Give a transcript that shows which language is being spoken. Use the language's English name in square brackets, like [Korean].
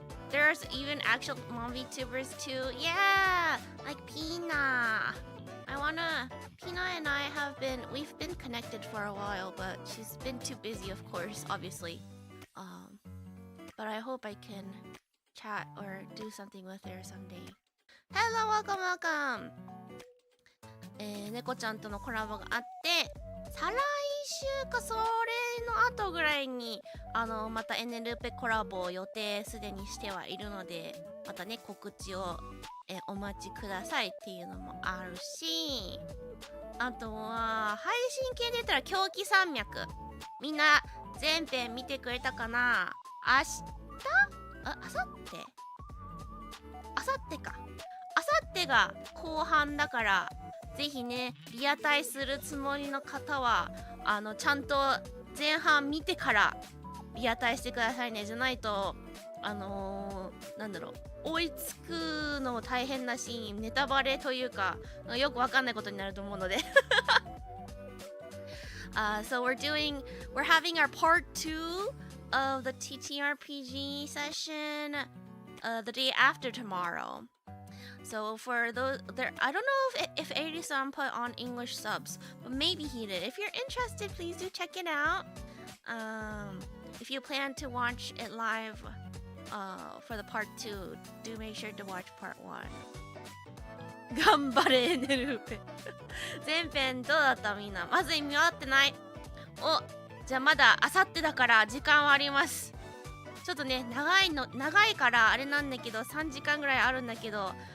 [English] There's even actual mom VTubers too. Yeah, like Pina. Pina and I we've been connected for a while, but she's been too busy, of course, obviously. But I hope I can chat or do something with her someday. Hello, welcome! [Japanese] 猫ちゃんとのコラボがあって、再来週かそれの後ぐらいにまたエネルペコラボを予定すでにしてはいるので、またね告知をお待ちくださいっていうのもあるし、あとは配信系で言ったら狂気山脈、みんな全編見てくれたかな。明日あさってかあさってが後半だから、ぜひねリアタイするつもりの方はちゃんと前半見てからリアタイしてくださいね。じゃないとなんだろう、追いつくのも大変だし、ネタバレというかよくわかんないことになると思うので [English] So we're having our part 2 of the TTRPG session the day after tomorrow. So for those there, I don't know if Eri-san put on English subs, but maybe he did. If you're interested, please do check it out. If you plan to watch it live for the part 2, do make sure to watch part 1. [Japanese] 頑張れエネルーペ全編どうだった？みんなまず見終わってない。じゃあまだあさってだから時間はあります。ちょっとね長いからあれなんだけど、3時間ぐらいあるんだけど、